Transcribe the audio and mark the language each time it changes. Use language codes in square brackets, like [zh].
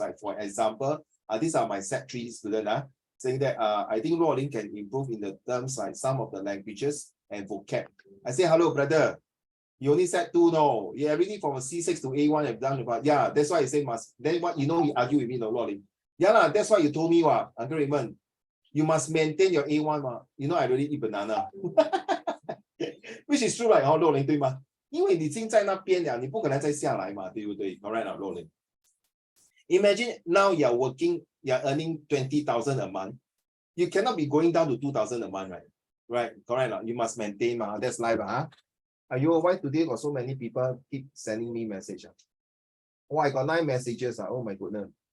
[en] Like for example, these are my Sec3 students, saying that I think Rolling can improve in the terms like some of the languages and vocab. I say, hello, brother. You only Sec2, no? Yeah, really from a C6 to A1 have done about. Yeah, that's why I say must. Then what you argue with me, no, Rolling. Yeah, that's why you told me, Uncle Raymond, you must maintain your A1. You know, I already eat banana. Which is true, right? 若琳 [zh] 对吗？因为你已经在那边了，你不可能再下来嘛，对不对 ？ [en] Correct, [zh] 若琳。 [en] Imagine now you are working, you are earning 20,000 a month. You cannot be going down to 2,000 a month, right? Right, correct. You must maintain, that's life, Are you why today got so many people keep sending me messages? Oh, I got 9 messages. Oh my goodness.